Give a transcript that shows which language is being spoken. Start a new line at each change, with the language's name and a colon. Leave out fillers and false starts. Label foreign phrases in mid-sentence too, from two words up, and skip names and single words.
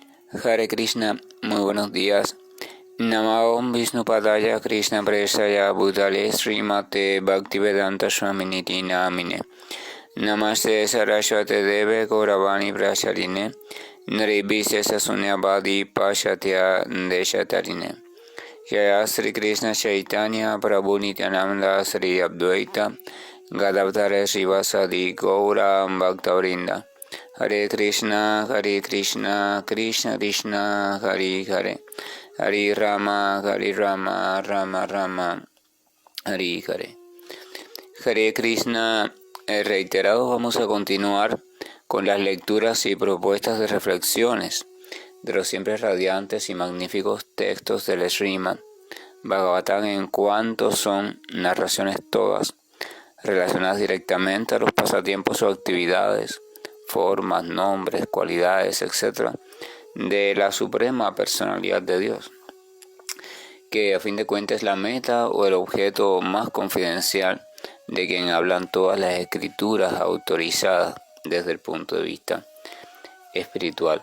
Spanish: Hare Krishna, muy buenos días.
Sanskrit: Namo Vishnu Padaya Krishna Presaya Bhutale Srimate Bhaktivedanta Swaminiti Namine. Namaste Saraswate Deve Gauravani Pracharine Naribhise Sasunyabadi Pashatya Deshatarine. Jaya Sri Krishna Chaitanya Prabhu Nityananda Sri Advaita Gadavdhara Srivasadi Gaura Bhaktavrinda. Hare Krishna, Krishna Krishna, Hare Hare, Hare Rama, Rama Rama, Hare Hare.
Spanish: Hare Krishna, reiterados vamos a continuar con las lecturas y propuestas de reflexiones de los siempre radiantes y magníficos textos del Srimad Bhagavatam, en cuanto son narraciones todas relacionadas directamente a los pasatiempos o actividades, formas, nombres, cualidades, etc., de la suprema personalidad de Dios, que a fin de cuentas es la meta o el objeto más confidencial de quien hablan todas las escrituras autorizadas desde el punto de vista espiritual.